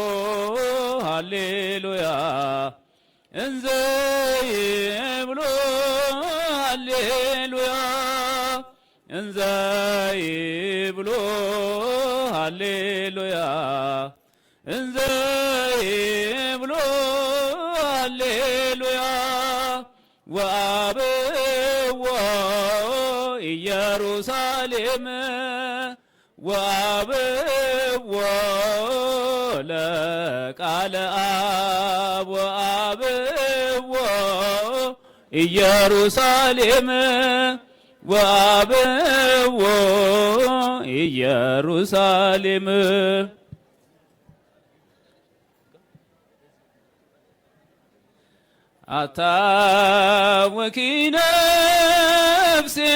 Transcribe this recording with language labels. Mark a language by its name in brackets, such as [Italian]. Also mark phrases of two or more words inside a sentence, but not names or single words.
[Geez] ሃሌሉያ እንዘ ይብሎ ሃሌሉያ እንዘ ይብሎ ሃሌሉያ እንዘ ይብሎ ሃሌሉያ ወአብዎ ኢየሩሳሌም ወአብዎ ለቃለ አብ ወአብዎ ኢየሩሳሌም ወአብዎ ኢየሩሳሌም [Amharic] አታወኪ ነፍሴ